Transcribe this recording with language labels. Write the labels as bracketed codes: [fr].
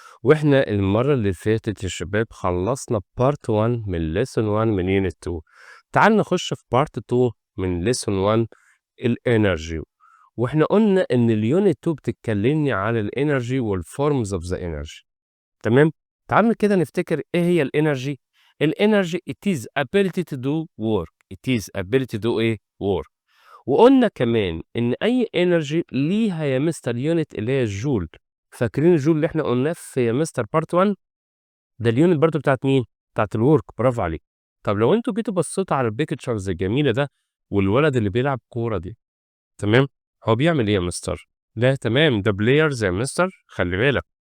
[ar] وإحنا المرة اللي فاتت يا شباب خلصنا بارت 1 من ليسون 1 من يونت 2. تعال نخش في بارت 2 من ليسون 1 الانرجي. وإحنا قلنا إن اليونت 2 بتتكلمني على الانرجي [en] والفورمز of the energy. [ar] تمام؟ تعال كده نفتكر إيه هي الانرجي. [en] الانرجي it is ability to do work. it is ability to do إيه work. [ar] وقلنا كمان إن أي إنرجي ليها يا مستر يونت اللي هي الجول. فاكرين الجول اللي إحنا قلناه في يا مستر بارت 1؟ ده اليونت برضه بتاعت مين؟ بتاعت الورك. برافو عليك. طب لو أنتوا جيتوا بصيتوا على البيكتشرز الجميلة ده والولد اللي بيلعب كورة دي، تمام؟ هو بيعمل إيه يا مستر؟ لا تمام، ده بلايرز يا مستر، خلي بالك.